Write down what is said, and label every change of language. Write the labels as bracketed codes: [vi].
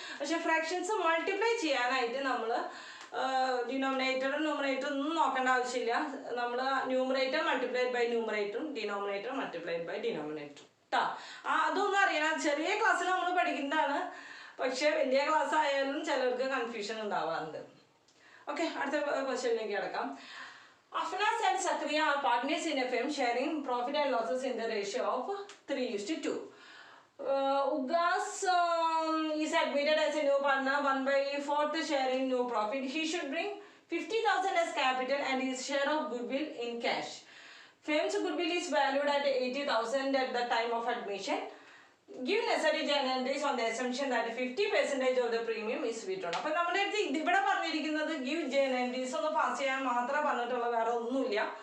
[ml] പക്ഷെ fractions multiply ചെയ്യാനായിട്ട് നമ്മൾ ഡിനോമിനേറ്ററും ന്യൂമറേറ്ററും ഒന്നും നോക്കേണ്ട ആവശ്യമില്ല. നമ്മൾ numerator multiplied by ന്യൂമറേറ്ററും denominator multiplied by ഡിനോമിനേറ്ററും കേട്ടോ. അതൊന്നും അറിയണം, ചെറിയ ക്ലാസ്സിൽ നമ്മൾ പഠിക്കുന്നതാണ്. പക്ഷെ വലിയ ക്ലാസ് ആയാലും ചിലർക്ക് കൺഫ്യൂഷൻ ഉണ്ടാവാറുണ്ട്. ഓക്കെ, അടുത്ത ക്വസ്റ്റ്യനിലേക്ക് കിടക്കാം. [en] Afnas and Sakriya are partners in a firm sharing profit and losses in the ratio of 3:2. Ugas is admitted as a new partner, 1/4 sharing new profit. He should bring 50,000 as capital and his share of goodwill in cash. Firm's goodwill is valued at 80,000 at the time of admission. Give necessary journal entries on the assumption that 50% of the premium is withdrawn. [ml] അപ്പോൾ നമ്മുടെ അടുത്ത് ഇവിടെ പറഞ്ഞിരിക്കുന്നത് [en] give journal entries [ml] ഒന്ന് pass ചെയ്യാൻ മാത്രമേ പറഞ്ഞിട്ടുള്ള, വേറെ ഒന്നുമില്ല.